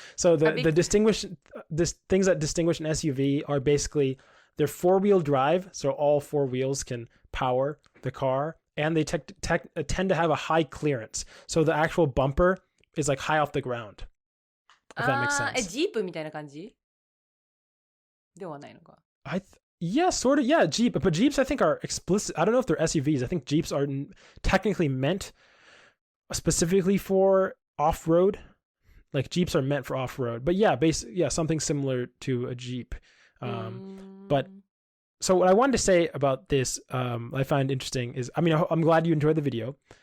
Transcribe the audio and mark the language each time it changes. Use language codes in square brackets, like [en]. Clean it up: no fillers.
[en] So the things that distinguish an SUV are basically they're 4-wheel drive, so all 4 wheels can power the car, and they tend to have a high clearance. So the actual bumper is like high off the ground. If that makes sense. [ja] ジープみたいな感じではないのか。 [en] Yeah, sort of. Yeah, Jeep. But Jeeps, I think, are explicit. I don't know if they're SUVs. I think Jeeps are technically meant specifically for off-road. Like Jeeps are meant for off-road. But yeah, something similar to a Jeep. But so what I wanted to say about this, I find interesting is, I mean, I'm glad you enjoyed the video.